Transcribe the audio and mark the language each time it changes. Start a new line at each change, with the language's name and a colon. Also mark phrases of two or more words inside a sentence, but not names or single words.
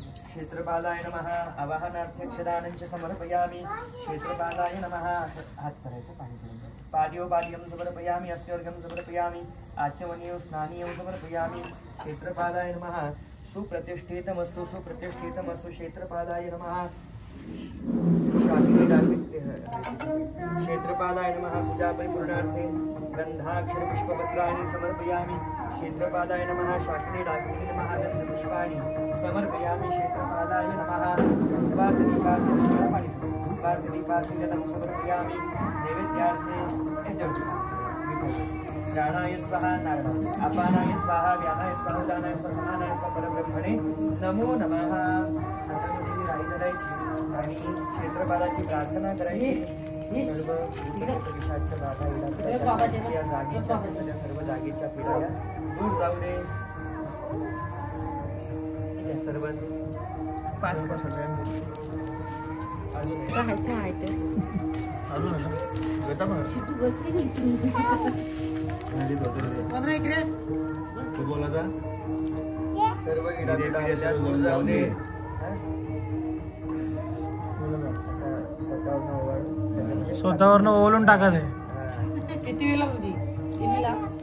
Sanskrit: क्षेत्रपालाय नमः आवाहनार्थक्षदानंच समर्पयामि क्षेत्रपालाय नमः
Marathi: हात करायचं पाणी पिऊन
Sanskrit: पाद्योपाद्यं समर्पयामि अस्त्योर्घं समर्पयामि आचमनीयो स्नानीयो समर्पयामि क्षेत्रपालाय नमः सुप्रतिष्ठितमस्तु क्षेत्रपालाय नमः क्षेत्रपालाय नमः पूजा परिपूर्णार्थे गंधाक्षर पुष्पपत्राणि समर्पयामि क्षेत्रपालाय नमः शाकिनी डाकिनी नमः गंधपुष्पाणि समर्पयामि क्षेत्रपालाय नमः दीपार्थदीपार्थजलं समर्पयामि नैवेद्यार्थे जल प्राणाय स्वाहा अपानाय स्वाहा व्यानाय स्वाहा उदानाय स्वाहा समानाय स्वाहा परब्रह्मणे नमो नमः
Marathi: आणि क्षेत्रपालाची प्रार्थना करायची सर्व विषाच्या बाधा या जागेच्या सर्व जागेच्या पिढ्या दूर जाऊ दे सर्व 5 वर्षाच्या तू बसली नाही तू बोला जा सर्व इडा दूर जाऊ दे स्वतःवरनं ओलून टाकायचं किती वेळा होती 3 वेळा